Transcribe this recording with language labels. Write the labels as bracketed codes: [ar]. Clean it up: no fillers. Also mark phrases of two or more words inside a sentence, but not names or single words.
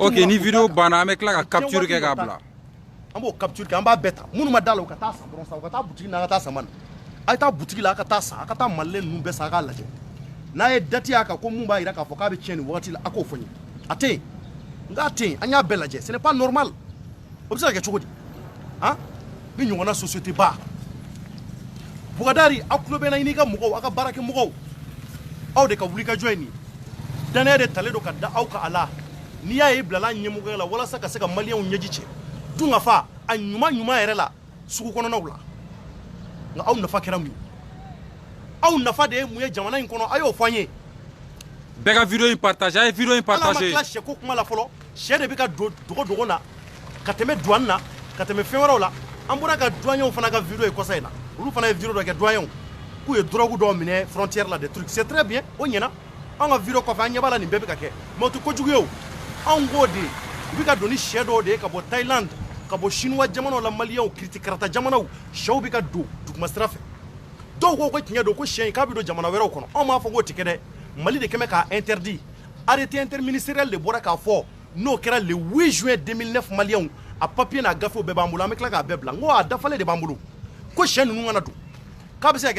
[bm] ok ni vidéo banna an bɛ tila ka capture kɛ k'a bila an b'o capture kɛ an b'a bɛɛ ta minnu ma da la u ka taa san dɔrɔn sa u ka taa butigi la a ka taa sama na a ye taa butigi la a ka taa san a ka taa malilɛ ninnu bɛɛ san a k'a lajɛ n'a ye date y'a kan ko mun b'a jira k'a fɔ k'a bɛ tiɲɛ nin wagati la a k'o fɔ n ye a tɛ yen nka a tɛ yen an y'a bɛɛ lajɛ [fr] ce n'est pas normal [bm] o bɛ se ka kɛ cogo di han ni ɲɔgɔnna société ba Bougadari aw tulo bɛ na i n'i ka mɔgɔw aw ka baarakɛ mɔgɔw aw de ka wuli ka jɔ ye nin danaya de talen don ka da aw ka a la n'i y'a ye i bilala ɲɛmɔgɔya la walasa ka se ka maliyɛnw ɲɛji cɛ dun ka fa a ɲuman ɲuman yɛrɛ la sugu kɔnɔnaw la nka aw nafa kɛra mun ye aw nafa de ye mun ye jamana in kɔnɔ a y'o fɔ an ye bɛɛ ka vidéo in partage a ye vidéo in ala ma partage tila sɛko kuma la fɔlɔ sɛ de bɛ ka dogo dogo na ka tɛmɛ douane na ka tɛmɛ fɛn wɛrɛw la an bɔra ka douaniers fana ka vidéo ye kɔsa in na olu fana ye vidéo dɔ kɛ douaniers k'u ye drogue dɔw minɛ frontière la [fr] des trucs c'est très bien [bm] o ɲɛna an ka vidéo kɔfɛ an ɲɛ b'a la nin bɛɛ bɛ ka kɛ mais o tɛ kojugu ye o anw k'o de u bɛ ka don ni sɛ dɔw de ye ka bɔ Thaïlande ka bɔ chinois jamanaw la maliyɛnw kiritikarata jamanaw sɛw bɛ ka don duguma sira fɛ dɔw ko ko tiɲɛ don ko sɛ in k'a bɛ don jamana wɛrɛw kɔnɔ anw b'a fɔ k'o tɛ kɛ dɛ Mali de kɛmɛ k'a interdit [fr] arrêté interministériel [bm] de bɔra k'a fɔ n'o kɛra [fr] le 8 juin 2009 [bm] maliyɛnw a papier n'a gafew bɛɛ b'an bolo an bɛ tila k'a bɛɛ bila n ko a dafalen de b'an bolo ko sɛ ninnu kana don k'a bɛ se ka